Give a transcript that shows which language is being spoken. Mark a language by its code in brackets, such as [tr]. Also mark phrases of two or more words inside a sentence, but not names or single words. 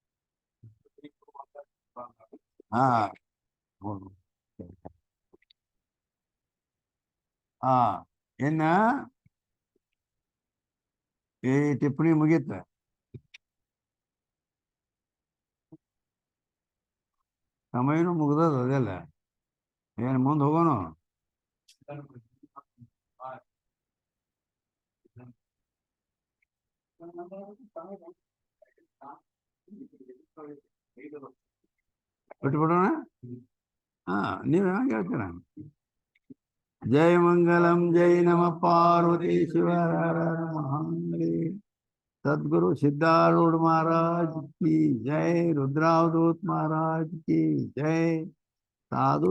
[kn] ಹಾ ಹಾ ಇನ್ನ ಈ ಟಿಪ್ಪಣಿ ಮುಗೀತ ಸಮಯನೂ ಮುಗ್ದದ ಅದೆಲ್ಲ ಏನ್ ಮುಂದೆ ಹೋಗೋಣ ಬಿಟ್ಬಿಡೋಣ ಹಾ ನೀವ್ ಹೇಗೆ ಹೇಳ್ತೀರ [hi] जय मंगलम जय नमः पार्वती शिव हर हर महादेव सद्गुरु सिद्धारूढ़ महाराज की जय रुद्रावधूत महाराज की जय साधु